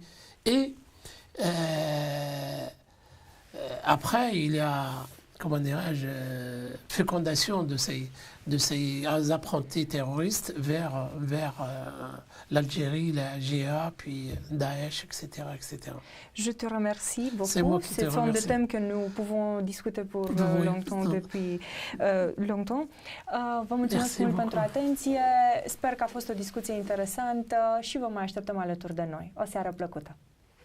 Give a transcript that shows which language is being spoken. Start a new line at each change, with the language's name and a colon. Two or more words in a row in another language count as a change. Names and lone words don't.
French: Et après, il y a, comment dirais-je, fécondation de ces apprentis terroristes vers l'Algérie, la GA, puis Daesh, etc., etc. Je te remercie beaucoup. C'est moi qui te remercie. Ce sont des thèmes que nous pouvons discuter depuis longtemps.
Romanian: Vă mulțumesc mult pentru atenție. Sper că a fost o discuție interesantă și vă mai așteptăm alături de noi. O seară plăcută!